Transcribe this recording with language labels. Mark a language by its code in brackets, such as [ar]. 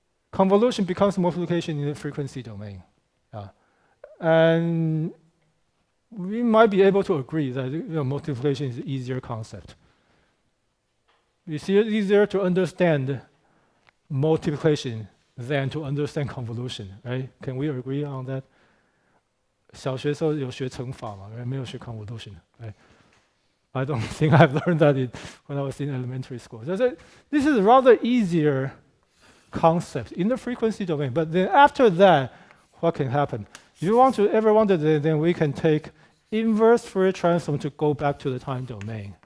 [en] Convolution becomes multiplication in the frequency domain. And we might be able to agree that multiplication is an easier concept. It's easier to understand multiplication than to understand convolution, right? Can we agree on that? [zh] 小学时候有学乘法嘛，没有学 convolution. [en] Right? I don't think I've learned that when I was in elementary school. So this is a rather easier concept in the frequency domain. But then after that, what can happen? If you ever wanted it, then we can take inverse Fourier transform to go back to the time domain.